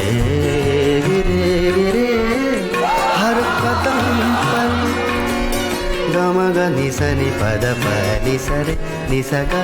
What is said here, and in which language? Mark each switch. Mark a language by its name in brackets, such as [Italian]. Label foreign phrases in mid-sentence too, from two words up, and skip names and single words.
[Hindi] गिरे गिरे, हर कदम पर गम ग नि स नि प द प नि स रे नि स ग।